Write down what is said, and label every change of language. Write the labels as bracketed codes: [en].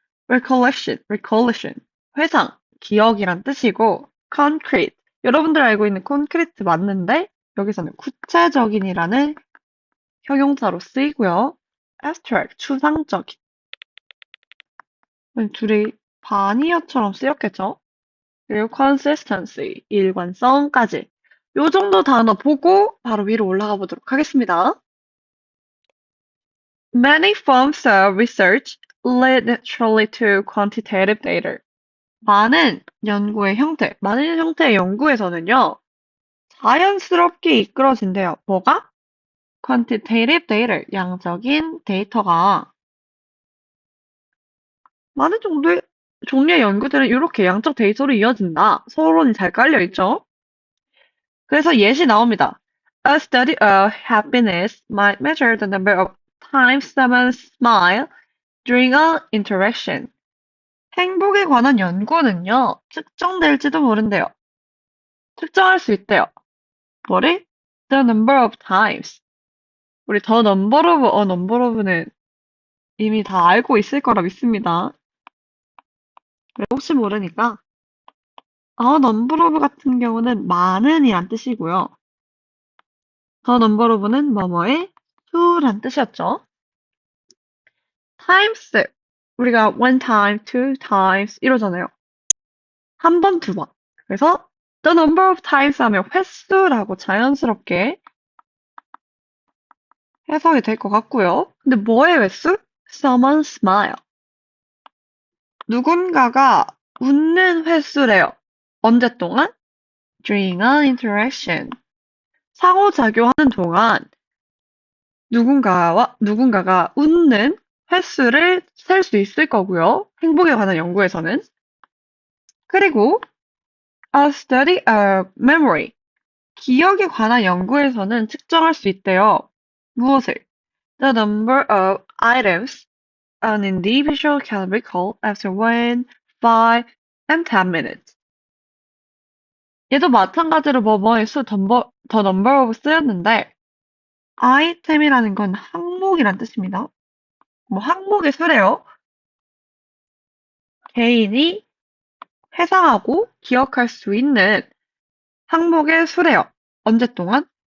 [ko] recollection, 회상, 기억이란 뜻이고, concrete, 여러분들 알고 있는 콘크리트 맞는데, 여기서는 구체적인이라는 형용사로 쓰이고요. abstract, 추상적인. 둘이 반의어처럼 쓰였겠죠? 그리고 consistency, 일관성까지. 요 정도 단어 보고 바로 위로 올라가 보도록 하겠습니다. [en] Many forms of research lead naturally to quantitative data. [ko] 많은 연구의 형태, 많은 형태의 연구에서는요, 자연스럽게 이끌어진대요. 뭐가? quantitative data, 양적인 데이터가 많은 종류의 연구들은 이렇게 양적 데이터로 이어진다. 서론이 잘 깔려 있죠? 그래서 예시 나옵니다. [en] A study of happiness might measure the number of times someone smile during an interaction. [ko] 행복에 관한 연구는요, 측정될지도 모른대요. 측정할 수 있대요. 뭐를? [en] The number of times. [ko] 우리 [en] the number of a number of [ko] 는 이미 다 알고 있을 거라 믿습니다. 혹시 모르니까 a number of 같은 경우는 많은이란 뜻이고요. the number of는 뭐뭐의 수란 뜻이었죠. times 우리가 [en] one time, two times [ko] 이러잖아요. 한 번, 두 번. 그래서 [en] the number of times [ko] 하면 횟수라고 자연스럽게 해석이 될 것 같고요. 근데 뭐의 횟수? [en] Someone smile. [ko] 누군가가 웃는 횟수래요. 언제 동안? [en] During an interaction. [ko] 상호작용하는 동안 누군가가 웃는 횟수를 셀 수 있을 거고요. 행복에 관한 연구에서는. 그리고 [en] a study of memory. [ko] 기억에 관한 연구에서는 측정할 수 있대요. 무엇을? [en] The number of items an individual can recall after 1, 5, and 10 minutes. [ko] 얘도 마찬가지로 뭐뭐의 수, the number of 쓰였는데 아이템이라는 건 항목이란 뜻입니다. 뭐 항목의 수래요. 개인이 회상하고 기억할 수 있는 항목의 수래요. 언제 동안?